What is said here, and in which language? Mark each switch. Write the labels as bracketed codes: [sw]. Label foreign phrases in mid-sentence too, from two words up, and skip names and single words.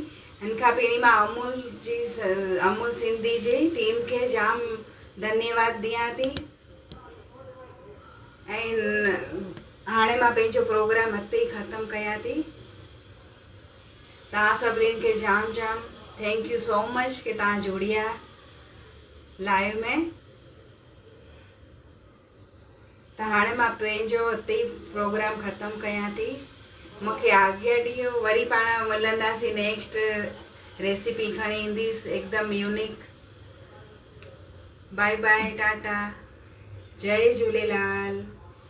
[sd] हिन खां पहिरीं मां अमूल सिंधी जी टीम के जाम धन्यवाद ॾियां थी। ऐं हाणे मां पंहिंजो प्रोग्राम हिते ई ख़त्म कयां थी। तव्हां सभिनीनि खे जाम जाम [en] thank you so much [sd] कि तव्हां जुड़िया लाइव में। त हाणे मां पंहिंजो हिते ई प्रोग्राम ख़त्म कयां थी। मूंखे आज्ञा ॾियो। वरी पाण मिलंदासीं [en] next recipe [sd] खणी ईंदीसि एकदम यूनिक। [en] bye bye, [sd] टाटा, जय झूलेलाल।